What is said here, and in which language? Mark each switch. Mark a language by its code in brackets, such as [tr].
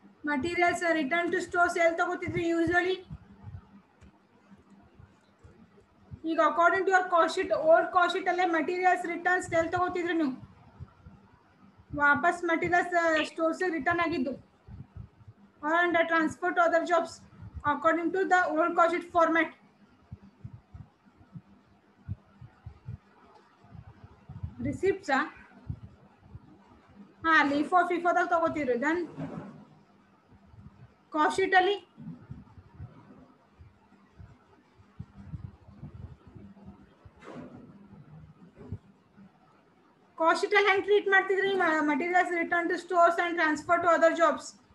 [en] materials return to stores [kn] ಎಲ್ಲಿ ತಗೋತಿದ್ರಿ [en] Usually? ಈಗ according to your cost sheet, old cost sheet ಅಲ್ಲೇ materials returns [kn] ಎಲ್ಲಿ ತಗೋತಿದ್ರಿ ನೀವು? ವಾಪಸ್ ಮಟೀರಿಯಲ್ಸ್ ಸ್ಟೋರ್ಸಿಗೆ ರಿಟರ್ನ್ ಆಗಿದ್ದು [en] and transfer to other jobs according to the old cost sheet format. [kn] Receipts LIFO FIFO ದಾಗ ತಗೋತೀರಿ. Then cost sheet ಅಲ್ಲಿ cost sheet ಅಲ್ಲಿ ಹೆಂಗೆ treat ಮಾಡ್ತಿದ್ರಿ? [en] Materials return to stores and transfer to other jobs.